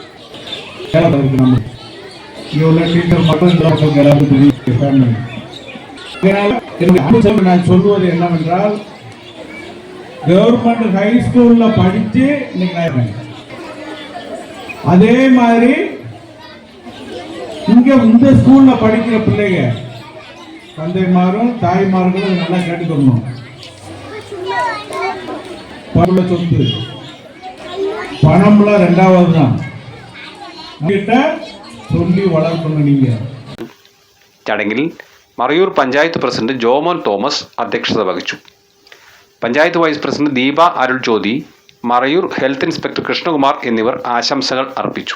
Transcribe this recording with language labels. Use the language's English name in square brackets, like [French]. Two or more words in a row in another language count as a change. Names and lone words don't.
[Tamil] நான் சொல்வது என்னவென்றால் [English] government high school [Tamil] படிச்சு அதே மாதிரி இங்க இந்த ஸ்கூல்ல படிக்கிற பிள்ளைங்க தந்தைமாரும் தாய்மார்களும் நல்லா கேட்டுக்கணும். சொத்து பணம்லாம் ரெண்டாவது தான். [Malayalam] ചടങ്ങിൽ മറയൂർ പഞ്ചായത്ത് പ്രസിഡന്റ് ജോമോൻ തോമസ് അധ്യക്ഷത വഹിച്ചു. പഞ്ചായത്ത് വൈസ് പ്രസിഡന്റ് ദീപ അരുൾ ജ്യോതി, മറയൂർ ഹെൽത്ത് ഇൻസ്പെക്ടർ കൃഷ്ണകുമാർ എന്നിവർ ആശംസകൾ അർപ്പിച്ചു.